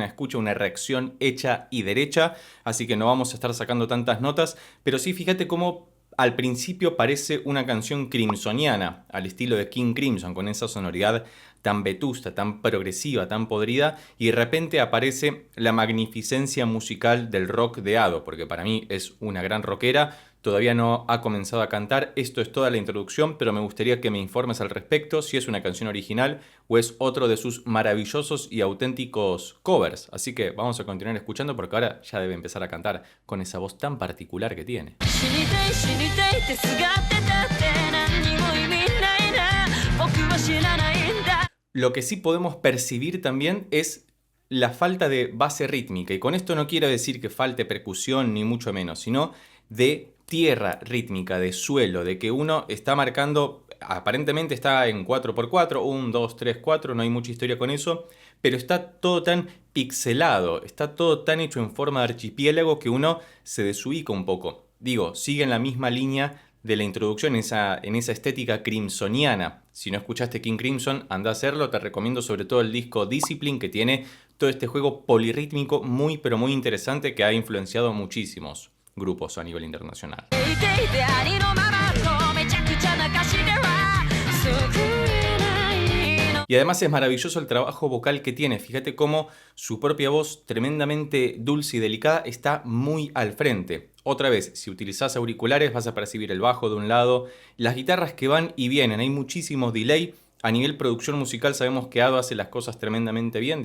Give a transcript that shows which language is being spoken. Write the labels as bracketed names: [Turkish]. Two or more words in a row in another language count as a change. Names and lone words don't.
[Spanish] escucha, una reacción hecha y derecha, así que no vamos a estar sacando tantas notas, pero sí fíjate cómo al principio parece una canción crimsoniana, al estilo de King Crimson, con esa sonoridad tan vetusta, tan progresiva, tan podrida, y de repente aparece la magnificencia musical del rock de Ado, porque para mí es una gran rockera. Todavía no ha comenzado a cantar, esto es toda la introducción, pero me gustaría que me informes al respecto si es una canción original o es otro de sus maravillosos y auténticos covers. Así que vamos a continuar escuchando porque ahora ya debe empezar a cantar con esa voz tan particular que tiene. [Japanese] 死にたい死にたいってすがってたって何にも意味ないな僕は知らないんだ [Spanish] Lo que sí podemos percibir también es la falta de base rítmica, y con esto no quiero decir que falte percusión ni mucho menos, sino de tierra rítmica, de suelo, de que uno está marcando, aparentemente está en 4x4, 1, 2, 3, 4, no hay mucha historia con eso, pero está todo tan pixelado, está todo tan hecho en forma de archipiélago que uno se desubica un poco. Digo, sigue en la misma línea de la introducción, en esa estética crimsoniana. Si no escuchaste King Crimson, anda a hacerlo. Te recomiendo sobre todo el disco Discipline, que tiene todo este juego polirrítmico muy pero muy interesante que ha influenciado muchísimos grupos a nivel internacional. [Japanese] 生きていてありのままのめちゃくちゃな歌詞では救えないの [Spanish] Y además es maravilloso el trabajo vocal que tiene. Fíjate cómo su propia voz, tremendamente dulce y delicada, está muy al frente. Otra vez, si utilizás auriculares vas a percibir el bajo de un lado, las guitarras que van y vienen, hay muchísimos delay. A nivel producción musical sabemos que Ado hace las cosas tremendamente bien.